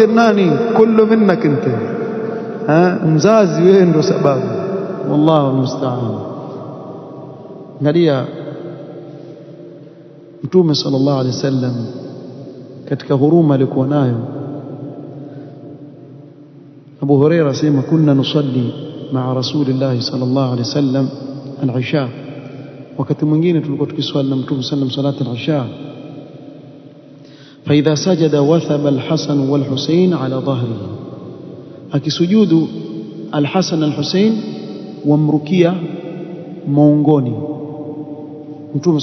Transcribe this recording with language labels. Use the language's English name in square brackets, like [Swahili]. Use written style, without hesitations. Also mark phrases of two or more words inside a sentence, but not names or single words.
[Swahili] Nani [Arabic] كل منك أنت, [Swahili] mzazi wewe ndio sababu. [Arabic] والله المستعان. [Swahili] Angalia Mtume [Arabic] صلى الله عليه وسلم [Swahili] katika huruma alikuwa nayo. Abu Huraira asema [Arabic] كنا نصلي مع رسول الله صلى الله عليه وسلم العشاء, [Swahili] wakati mwingine tulikuwa tukiswali na Mtume sallam [Arabic] صلاة العشاء, فإذا سجد وثب الحسن والحسين على ظهره, [Swahili] akisujudu al-Hasan al-Husayn wamrukia maungoni Mtume